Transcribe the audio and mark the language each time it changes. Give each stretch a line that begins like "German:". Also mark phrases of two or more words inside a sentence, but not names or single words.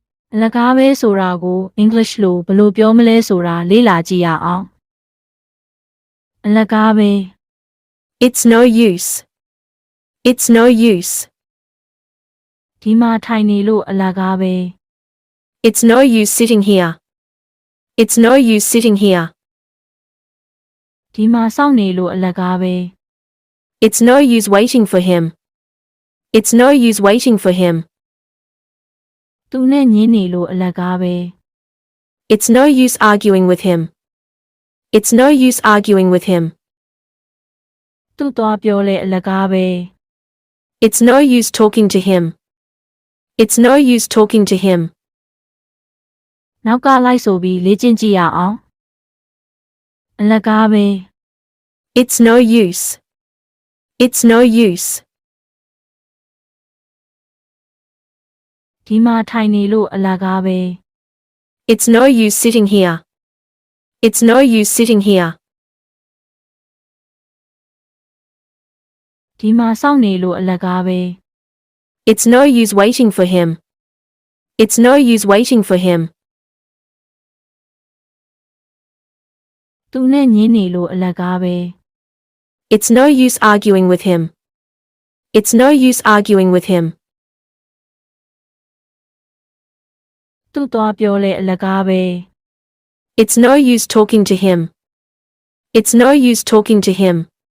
Burmese: အလကားပဲဆိုတာကို English လိုဘယ်လိုပြောမလဲဆိုတာလေ့လာကြည့်ရအောင်အလကားပဲ
English: It's no use. It's no use.
Burmese: ဒီမှာထိုင်နေလို့အလကားပဲ
English: It's no use sitting here. It's no use sitting here.
Burmese: ဒီမှာစောင့်နေလို့အလကားပဲ
English: It's no use waiting for him. It's no use waiting for him.
Burmese: သူနဲ့ညင်းနေလို့အလကားပဲ
English: It's no use arguing with him. It's no use arguing with him.
Burmese: သူ့သွားပြောလေအလကားပဲ
English: It's no use talking to him. It's no use talking to him.
Burmese: နောက်ကလိုက်ဆိုပြီးလေ့ကျင့်ကြည့်ရအောင်အလကားပဲ
English: It's no use. It's no use.
Burmese: ဒီမှာထိုင်နေလို့အလကားပဲ
English: It's no use sitting here. It's no use sitting here.
Burmese: ဒီမှာစောင့်နေလို့အလကားပဲ
English: It's no use waiting for him. It's no use waiting for him.
Burmese: သူနဲ့ညင်းနေလို့အလကားပဲ
English: It's no use arguing with him. It's no use arguing with him.
Burmese: သူ့သွားပြောလေအလကားပဲ
English: It's no use talking to him. It's no use talking to him.